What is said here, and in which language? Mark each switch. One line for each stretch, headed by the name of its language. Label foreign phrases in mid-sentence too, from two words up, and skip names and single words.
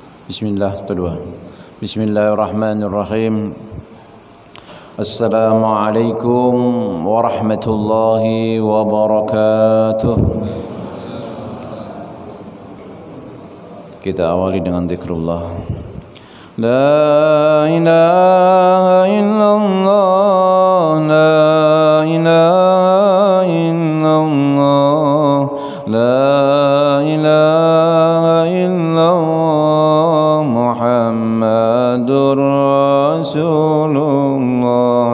Indonesian: Bismillah, kedua.
Arabic: بسم الله الرحمن الرحيم. السلام عليكم ورحمة الله وبركاته.
Indonesian: Kita awali dengan zikrullah.
Arabic: لا إله إلا الله، لا إله إلا الله، لا إله إلا الله، محمد رسول الله.